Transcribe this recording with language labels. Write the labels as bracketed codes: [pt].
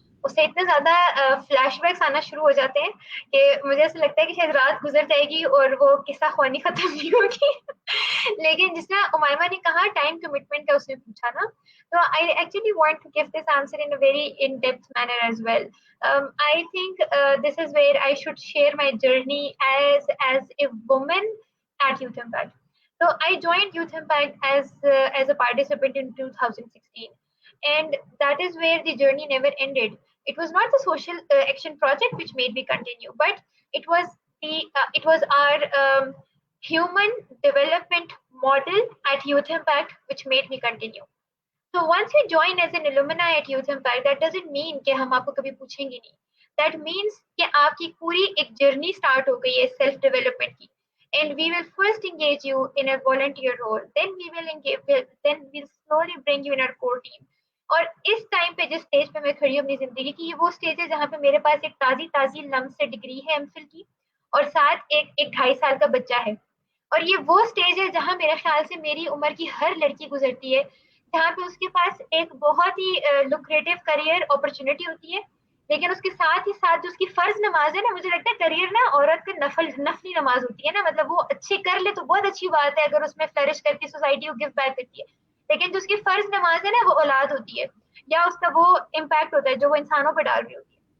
[ur] اسے اتنے زیادہ فلیش بیکس آنا شروع ہو جاتے ہیں کہ مجھے ایسا لگتا ہے کہ شاید رات گزر جائے گی اور وہ قصہ خوانی ختم نہیں ہوگی. لیکن جس طرح امیمہ نے کہا ٹائم کمٹمنٹ کا اس نے پوچھا نا, تو [en] I actually want to give this answer in a very in depth manner as well. I think this is where I should share my journey as a woman at Youth Impact. So I joined Youth Impact as a participant in 2016, and that is where the journey never ended. It was not the social action project which made me continue, but it was it was our human development model at Youth Impact which made me continue. So once you join as an alumni at Youth Impact, that doesn't mean [ur] کہ ہم آپ کو کبھی پوچھیں گے نہیں. [en] That means [ur] کہ آپ کی پوری ایک جرنی اسٹارٹ ہو گئی ہے سیلف ڈیولپمنٹ کی. [en] And we will first engage you in a volunteer role. Then we'll slowly bring you in our core team. [ur] اور اس ٹائم پہ جس اسٹیج پہ میں کھڑی ہوں اپنی زندگی کی, یہ وہ اسٹیج ہے جہاں پہ میرے پاس ایک تازی لمس سے ڈگری ہے ایم فل کی, اور ساتھ ایک 2.5 سال کا بچہ ہے. اور یہ وہ اسٹیج ہے جہاں میرے خیال سے میری عمر کی ہر لڑکی گزرتی ہے, جہاں پہ اس کے پاس ایک بہت ہی لوکریٹو کریئر اپرچونٹی ہوتی ہے, لیکن اس کے ساتھ ہی ساتھ جو اس کی فرض نماز ہے نا, مجھے لگتا ہے کریئر نا عورت کا نفلی نماز ہوتی ہے نا, مطلب وہ اچھی کر لے تو بہت اچھی بات ہے اگر اس میں فلرش کر کے سوسائٹی کو گفٹ بیک کرتی ہے, لیکن جو اس کی فرض نماز ہے نا وہ اولاد ہوتی ہے, یا اس کا وہ امپیکٹ ہوتا ہے جو وہ انسانوں پہ ڈال رہی ہوتی ہے.